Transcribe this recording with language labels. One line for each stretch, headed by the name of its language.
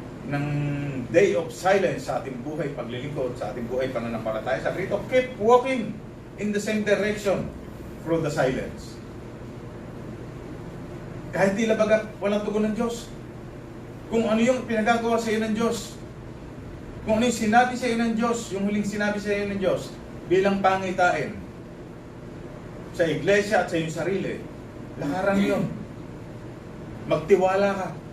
Filipino: ng
English: day of silence
Filipino: sa ating buhay paglilingkod, sa ating buhay pananampalataya. Sabi rito,
English: keep walking in the same direction through the silence.
Filipino: Kahit tila baga walang tugon ng Diyos. Kung ano yung pinagagawa sa iyo ng Diyos, kung ano yung sinabi sa iyo ng Diyos, yung huling sinabi sa iyo ng Diyos, bilang pangitain sa iglesia at sa iyong sarili, lakaran yun. Magtiwala ka.